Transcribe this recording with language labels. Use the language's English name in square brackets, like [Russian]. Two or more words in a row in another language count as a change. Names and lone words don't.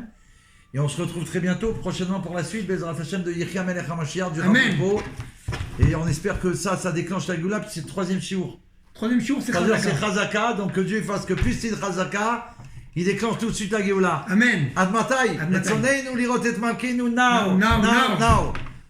[French] Et on se retrouve très bientôt, prochainement pour la suite, [Hebrew] בעזרת השם [French] de [Hebrew] יחי המלך המשיח, [French] du Rambo. Et on espère que ça déclenche la Géoula, puis c'est le troisième shiur. Troisième shiur, c'est Chazaka. C'est Chazaka, donc que Dieu fasse que plus c'est Chazaka, il déclenche tout de suite la Géoula. Amen. [Hebrew] עד מתי. את רצוננו לראות את מלכנו now.